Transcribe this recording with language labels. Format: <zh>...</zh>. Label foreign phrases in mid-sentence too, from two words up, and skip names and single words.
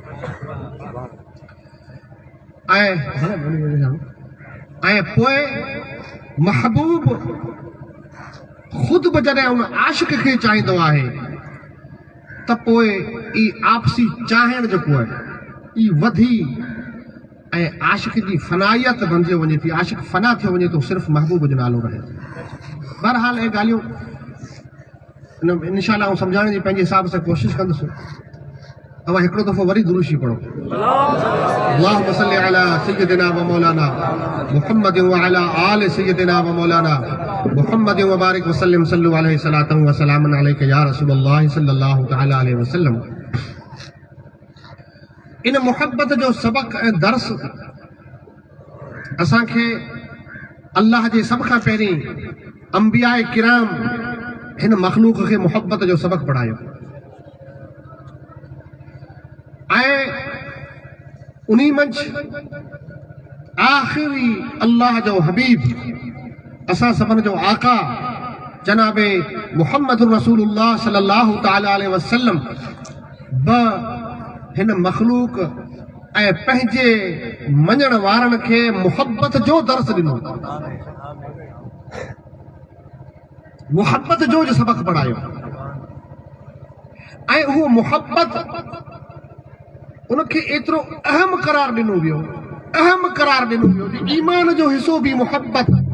<sd>ऐं पोइ महबूब ख़ुदि बि जॾहिं उन आशिक़ खे चाहींदो आहे त पोइ ई आपसी चाहण जेको आहे ई वधी ऐं आशिक़ जी फनाइयत बणिजी वञे थी। आशिक़ फना थियो वञे थो, सिर्फ़ु महबूब जो नालो रहे। बहरहाल इहे ॻाल्हियूं इंशाअल्लाह आउं सम्झाइण जी पंहिंजे हिसाब सां कोशिशि कंदुसि। तव्हां हिकिड़ो दफ़ो वरी दुरूशी पढ़ो,</sd> <ar>اللهم صل على سيدنا ومولانا محمد وعلى آل سيدنا ومولانا محمد وبارك وسلم صلوا عليه صلاة وسلاما عليك يا رسول الله صلى الله تعالى عليه وسلم.</ar> <sd>इन मुहब्बत जो सबक ऐं दर्स असांखे अल्लाह जे सभ खां पहिरीं अंबियाए किराम हिन मखलूक खे मुहब्बत जो सबक पढ़ायो। ऐं उन्ही मंझ आख़िरी अल्लाह जो हबीब, असां सभिनि जो आका जनाबे मुहम्मद</sd> <ar>رسول الله صلى الله تعالى عليه وسلم</ar> <sd>हिन मखलूक ऐं पंहिंजे मञण वारनि खे मुहब्बत जो दर्स ॾिनो, मुहब्बत जो सबक पढ़ायो। ऐं उहो मुहब्बत उनखे एतिरो अहम करार ॾिनो वियो, अहम करार ॾिनो वियो कि ईमान जो हिसो बि मुहब्बत।</sd>